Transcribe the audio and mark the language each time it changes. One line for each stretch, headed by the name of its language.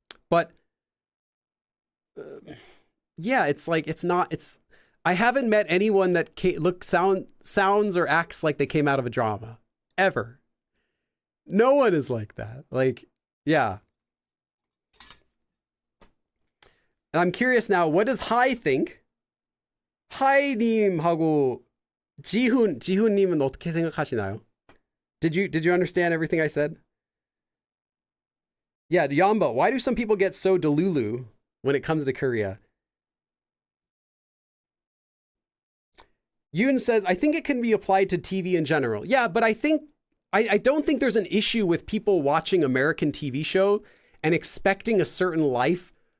English: But yeah, I haven't met anyone that sounds or acts like they came out of a drama ever. No one is like that. Like, yeah. And I'm curious now, what does Hai think?
Korean: 하이님하고 지훈님은 어떻게 생각하시나요?
English: Did you understand everything I said? Yeah, Yamba, why do some people get so delulu when it comes to Korea? Yoon says, I think it can be applied to TV in general. Yeah, but I don't think there's an issue with people watching American TV show and expecting a certain life.